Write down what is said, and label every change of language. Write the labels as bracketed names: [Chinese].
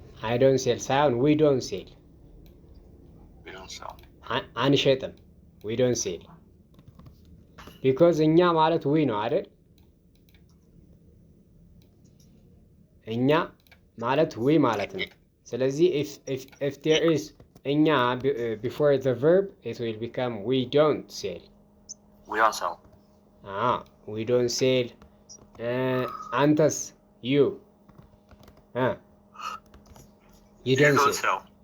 [English] I don't sell ሳይሆን we don't sell. We don't sell. [Amharic] አንሸጥም [English] we don't sell. [Amharic] because እኛ ማለት we ነው አይደል? እኛ ማለት we ማለት ነው። ስለዚህ [English] if there is እኛ before the verb it will become we don't sell. We don't sell. We don't sell. [Amharic] አንተስ [English] you you don't sell.